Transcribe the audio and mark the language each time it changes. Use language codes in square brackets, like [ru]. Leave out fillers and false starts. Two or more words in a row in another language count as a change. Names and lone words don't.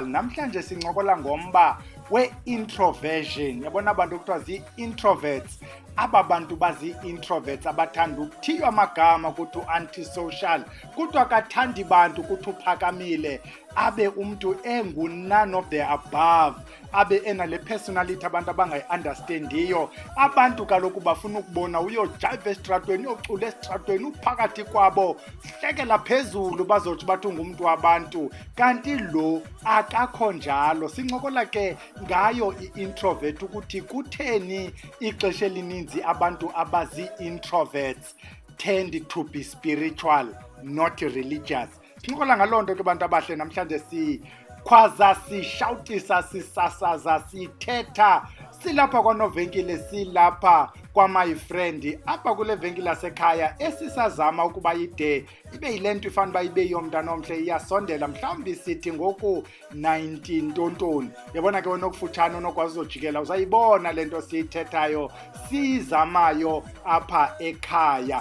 [xh] Namhlanje sincokola ngomba we-introversion. Yabona abantu kuthiwa zi-introverts. Aba bantu bazi-introverts abathanda ukuthiywa amagama kuthi antisocial, kuthi akathandi bantu kuthi uphakamile, abe umntu [en] none of the above, [xh] abe enale personality abantu abangayi-understandiyo. Abantu kaloku bafuna ukubona uyojive esitratweni, uyocula esitratweni, uphakathi kwabo, hlekela phezulu bazothi bathi ungumntu wabantu, kanti lo akakho njalo. Sincokola ke ngayo i-introvert ukuthi kutheni ixesha elininzi abantu abazi-introverts [en] tend to be spiritual, not religious. [xh] Sincokola ngaloo nto ke bantu abahle, namhlanje sikhwaza, sishawutisa, sisasaza, sithetha, silapha kwanovenkile, silapha kwa- [en] my friend [xh] apha kule venkile yasekhaya esisazama ukuba ide ibe yile nto ifana uba ibe yomntana omhle, iyasondela mhlawumbi sithi ngoku 19 tontoni. Yabona ke wena okufutshane onokwazi uzojikela uzayibona le nto siyithethayo siyizamayo apha ekhaya.